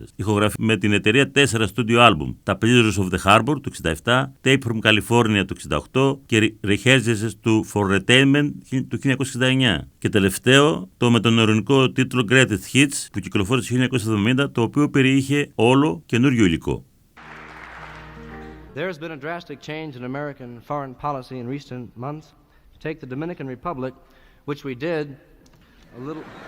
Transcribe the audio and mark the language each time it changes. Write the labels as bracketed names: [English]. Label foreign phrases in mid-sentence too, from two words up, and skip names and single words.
[Greek] Ηχογραφεί με την εταιρεία 4 studio album, τα Pleasures of the Harbor του 1967, Tape from California του 1968 και Rehearsals του For Entertainment του 1969. Και τελευταίο, το με τον ειρωνικό τίτλο Greatest Hits που κυκλοφόρησε το 1970, το οποίο περιείχε όλο καινούριο υλικό. [English] There has been a drastic change in American foreign policy in recent months. Take the Dominican Republic, which we did a little...